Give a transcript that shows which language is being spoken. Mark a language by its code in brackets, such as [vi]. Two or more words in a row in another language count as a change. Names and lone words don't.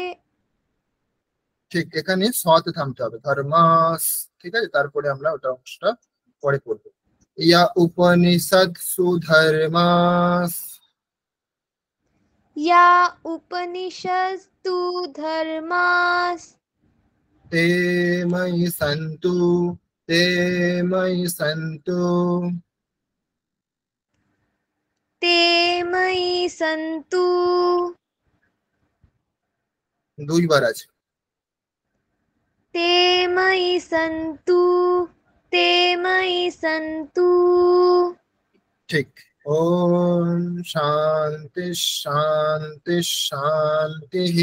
[bn] ঠিক, এখানে সতে থামতে হবে, ধর্মাস, ঠিক আছে, তারপরে আমরা ওটা অংশটা পরে পড়বো। [sa] या उपनिषत्सु धर्मास, या उपनिषत्स्तु धर्मास। ते मयि सन्तु, ते मयि सन्तु, ते मयि सन्तु। [bn] দুইবার আছে। [sa] ते मयि सन्तु, ते मयि सन्तु। ঠিক। ओम् शान्ति शान्ति शान्ति।